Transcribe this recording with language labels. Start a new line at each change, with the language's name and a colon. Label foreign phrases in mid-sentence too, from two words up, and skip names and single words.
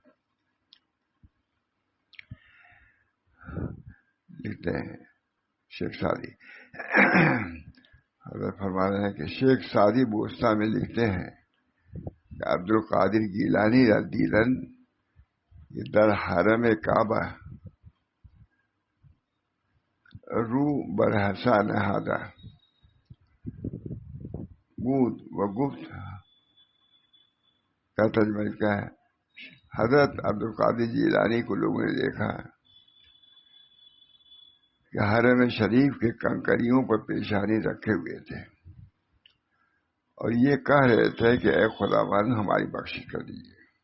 Urdu: لکھتے ہیں شیخ سعدی حضرت فرما رہے ہیں کہ شیخ سعدی بوستا میں لکھتے ہیں کہ عبد القادر گیلانی رضی اللہ عنہ یہ
Persian: در حرم کعبہ رو برحسا نہادہ بود و گفت
Urdu: کا ترجمہ کیا ہے؟ حضرت عبد القادر گیلانی کو لوگوں نے دیکھا کہ حرم شریف کے کنکریوں پر پیشانی رکھے ہوئے تھے اور یہ کہہ رہے تھے کہ اے خداوند ہماری بخشش کر دیجیے.